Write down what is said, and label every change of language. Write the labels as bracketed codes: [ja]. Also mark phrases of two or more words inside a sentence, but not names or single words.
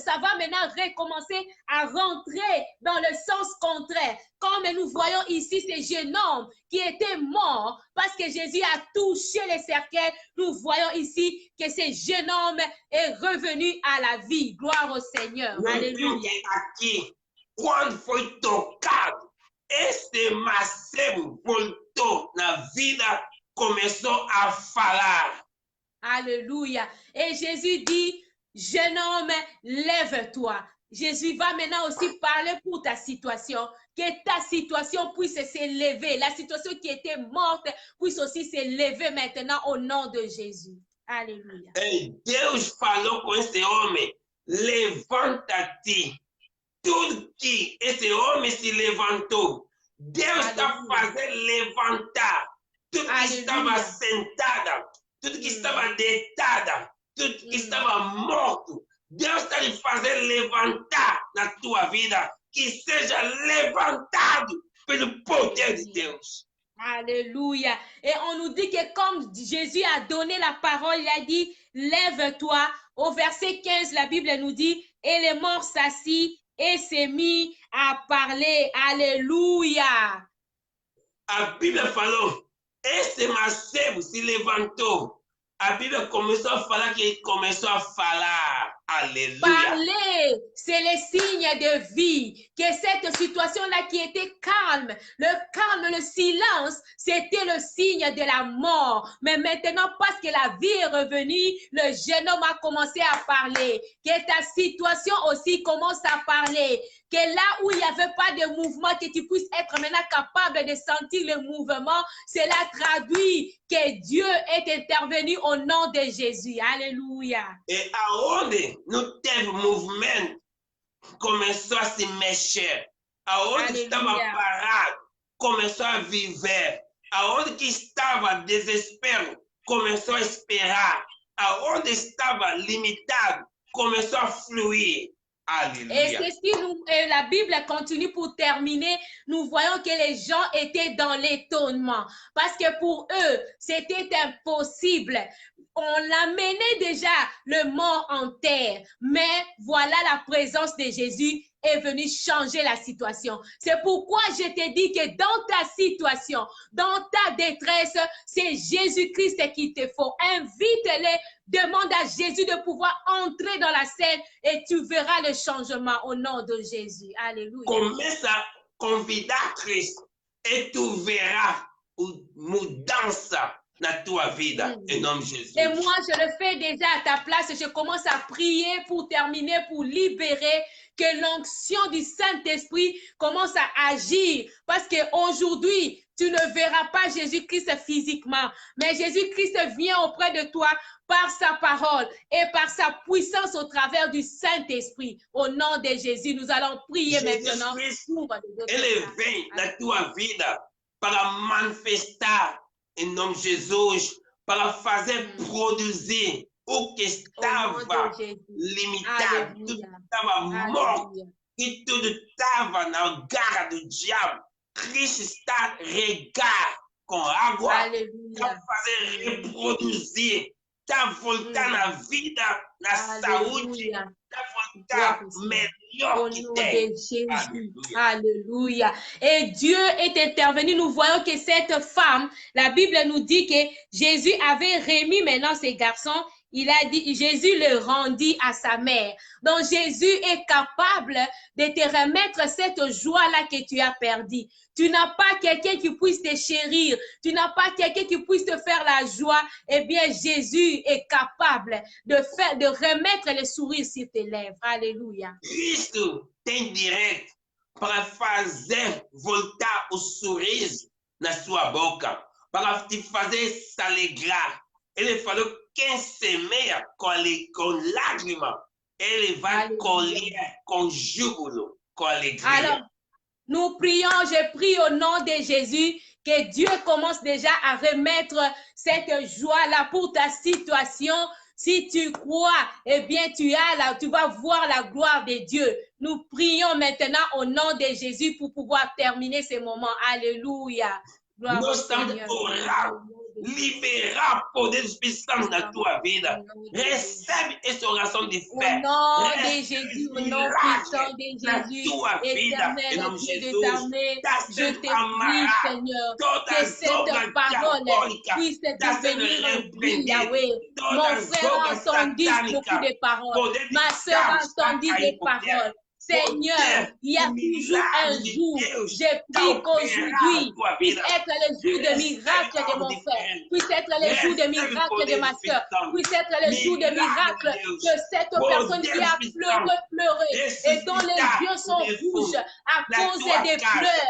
[fr] Ça va maintenant recommencer à rentrer dans le sens contraire. Comme nous voyons ici ces jeunes hommes qui étaient morts parce que Jésus a touché les cercueils, nous voyons ici que ce jeune homme est revenu à la vie. Gloire au Seigneur. Alléluia. [pt] Quando foi tocado, este Macedo voltou na vida, começou a falar. [fr] Alléluia. Et Jésus dit, jeune homme, lève-toi. Jésus va maintenant aussi parler pour ta situation, que ta situation puisse s'élever. La situation qui était morte puisse aussi s'élever maintenant au nom de Jésus. Alléluia. [pt] Et Deus falou com esse homem, levanta-te. Tudo que esse homem se levantou, Deus está fazendo levantar. Tudo que estava sentada, tudo que estava deitada, tudo que estava morto, Deus está lhe fazendo levantar na tua vida, que seja levantado pelo poder de Deus. [fr] Alléluia. Et on nous dit que comme Jésus a donné la parole, il a dit, lève-toi. Au verset 15, la Bible nous dit, et les morts s'assit et s'est mis à parler. Alléluia. [pt] A Bíblia falou, esse Macedo se levantou. A Bíblia começou a falar que ele começou a falar. [fr] Alléluia. Parler, c'est le signe de vie. Que cette situation-là qui était calme, le silence, c'était le signe de la mort. Mais maintenant, parce que la vie est revenue, le jeune homme a commencé à parler. Que ta situation aussi commence à parler. Que là où il n'y avait pas de mouvement, que tu puisses être maintenant capable de sentir le mouvement, cela traduit que Dieu est intervenu au nom de Jésus. Alléluia. [pt] Et aonde não teve movimento, começou a se mexer. Aonde estava parado, começou a viver. Aonde que estava desespero, começou a esperar. Aonde estava limitado, começou a fluir. [fr] Alléluia. Et la Bible continue pour terminer. Nous voyons que les gens étaient dans l'étonnement parce que pour eux, c'était impossible. On amenait déjà le mort en terre, mais voilà la présence de Jésus est venu changer la situation. C'est pourquoi je te dis que dans ta situation, dans ta détresse, c'est Jésus-Christ qui te faut. Invite-les, demande à Jésus de pouvoir entrer dans la scène et tu verras le changement au nom de Jésus. Alléluia. Commence à convider Christ et tu verras une [pt] mudança na tua vida, em nome de Jesus. [fr] Et moi, je le fais déjà à ta place et je commence à prier pour terminer, pour libérer, que l'onction du Saint-Esprit commence à agir. Parce qu'aujourd'hui, tu ne verras pas Jésus-Christ physiquement, mais Jésus-Christ vient auprès de toi par sa parole et par sa puissance au travers du Saint-Esprit. Au nom de Jésus, nous allons prier maintenant. [pt] Ele vem na tua vida para manifestar em nome de Jesus, para fazer produzir o que estava limitado, tudo estava morto, e tudo estava na garra do diabo. Cristo está a regar com água, está a fazer reproduzir, está a voltar na vida, na saúde, está a voltar melhor que tem. [fr] Alléluia. Et Dieu est intervenu. Nous voyons que cette femme, la Bible nous dit que Jésus avait remis maintenant ses garçons. Il a dit, Jésus le rendit à sa mère. Donc, Jésus est capable de te remettre cette joie-là que tu as perdue. Tu n'as pas quelqu'un qui puisse te chérir. Tu n'as pas quelqu'un qui puisse te faire la joie. Eh bien, Jésus est capable de remettre le sourire sur tes lèvres. Alléluia. [pt] Cristo tem direito para fazer voltar o sorriso na sua boca, para te fazer se alegrar. Ele falou: quem semeia com lágrimas, ele vai colher com júbilo, com alegria. [fr] Alors, nous prions, je prie au nom de Jésus que Dieu commence déjà à remettre cette joie-là pour ta situation. Si tu crois, eh bien, tu vas voir la gloire de Dieu. Nous prions maintenant au nom de Jésus pour pouvoir terminer ce moment. Alléluia. Gloire au Seigneur. [pt] Liberar poder do Espírito Santo na tua vida. Recebe essa oração de fé. [fr] Au nom de Jésus, au nom puissant de Jésus, éternel Dieu des armées, je te prie, Seigneur, que cette parole puisse devenir un vie, Yahweh. Mon frère a entendu beaucoup de paroles. Ma soeur a entendu des paroles. Seigneur, il y a toujours un jour, je prie qu'aujourd'hui puisse être le jour de miracle de mon frère, puisse être le jour de miracle de ma soeur, puisse être le jour de miracle que cette personne qui a pleuré et dont les yeux sont rouges à cause des pleurs.